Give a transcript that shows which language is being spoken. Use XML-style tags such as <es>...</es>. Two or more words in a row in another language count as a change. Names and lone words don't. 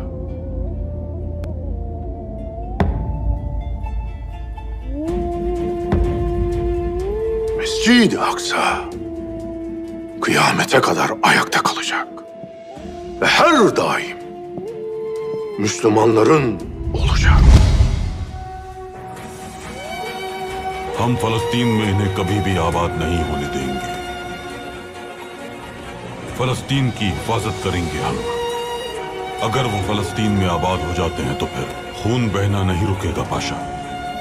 <tr>Mescid-i Aksa kıyamete kadar ayakta kalacak ve her daim Müslümanların olacak.</tr> <hi>हम फलस्तीन में इन्हें कभी भी आबाद नहीं होने देंगे। फलस्तीन की हिफाजत करेंगे हम। अगर वो फलस्तीन में आबाद हो जाते हैं तो फिर खून बहना नहीं रुकेगा पाशा।</hi>